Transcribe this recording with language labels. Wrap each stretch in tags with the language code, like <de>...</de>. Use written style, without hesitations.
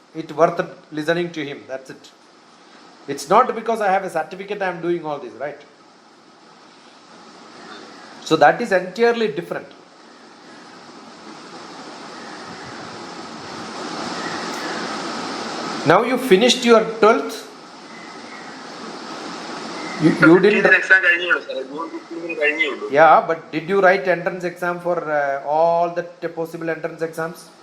<en>it worth listening to him. That's it. It's not because I have a certificate I am doing all this, right? So that is entirely different. Now you finished your 12th. You didn't.</en> <ml>Exam കഴിഞ്ഞേ ഉള്ളൂ സാറേ. June 15 കഴിഞ്ഞേ ഉള്ളൂ.</ml> <en>Yeah, but did you write entrance exam for all the possible entrance exams?</en>